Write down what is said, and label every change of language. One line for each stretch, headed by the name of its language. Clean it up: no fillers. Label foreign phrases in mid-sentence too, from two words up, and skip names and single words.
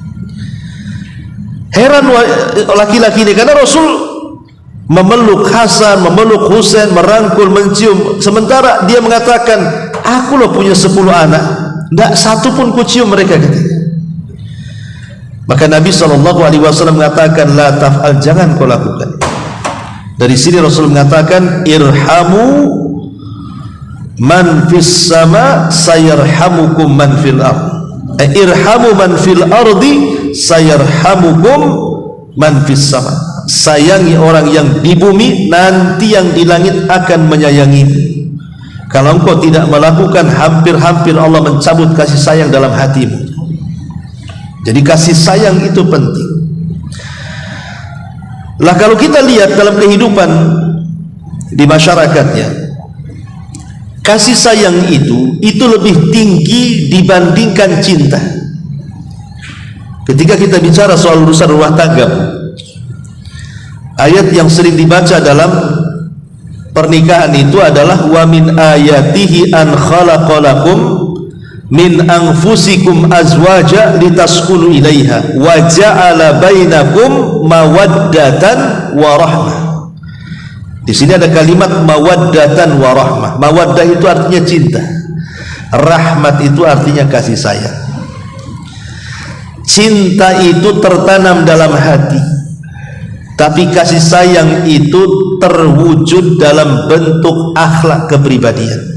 Indonesian: Heran laki-laki ini karena Rasul memeluk Hasan, memeluk Husain, merangkul, mencium, sementara dia mengatakan, aku loh punya 10 anak, tidak satupun kucium mereka, katanya. Maka Nabi SAW mengatakan,
Arabic: لا تفعل,
Indonesian: jangan kau lakukan. Dari sini Rasul mengatakan,
Arabic: ارحموا من في السماء سيرحمكم من في الأرض. ارحموا من في الأرض سيرحمكم من في السماء.
Indonesian: Sayangi orang yang di bumi, nanti yang di langit akan menyayangi. Kalau engkau tidak melakukan, hampir-hampir Allah mencabut kasih sayang dalam hatimu. Jadi kasih sayang itu penting. Lah kalau kita lihat dalam kehidupan di masyarakatnya, kasih sayang itu lebih tinggi dibandingkan cinta. Ketika kita bicara soal urusan rumah tangga, ayat yang sering dibaca dalam pernikahan itu adalah
Arabic: ومن آياته أن خلق لكم من أنفسكم أزواجا لتسكنوا إليها وجعل بينكم مودة ورحمة.
Indonesian: Di sini ada kalimat
Arabic: مودة ورحمة.
Indonesian: Mawaddah itu artinya cinta, rahmat itu artinya kasih sayang. Cinta itu tertanam dalam hati, tapi kasih sayang itu terwujud dalam bentuk akhlak kepribadian.